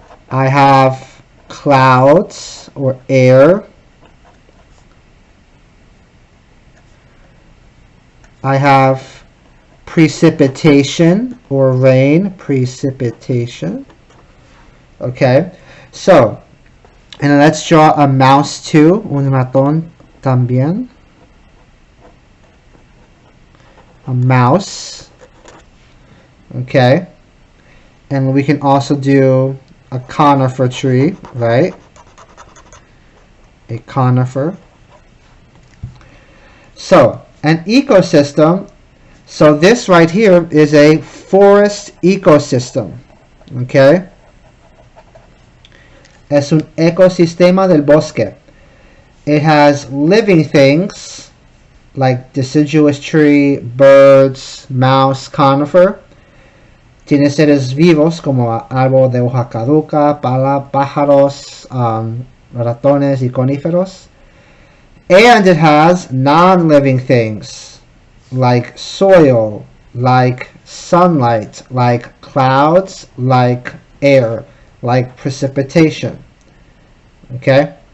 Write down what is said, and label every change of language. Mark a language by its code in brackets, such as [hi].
[en] I have clouds or air. I have precipitation or rain, precipitation. Okay, so, and let's draw a mouse too, [es] un ratón también. [en] A mouse. Okay, and we can also do a conifer tree, right? A conifer. So, an ecosystem, so this right here is a forest ecosystem, okay? [es] Es un ecosistema del bosque. [en] It has living things like deciduous tree, birds, mouse, conifer. [es] Tiene seres vivos como árbol de hoja caduca, pájaros, ratones y coníferos. [en] And it has non-living things like soil, like sunlight, like clouds, like air, like precipitation. Okay?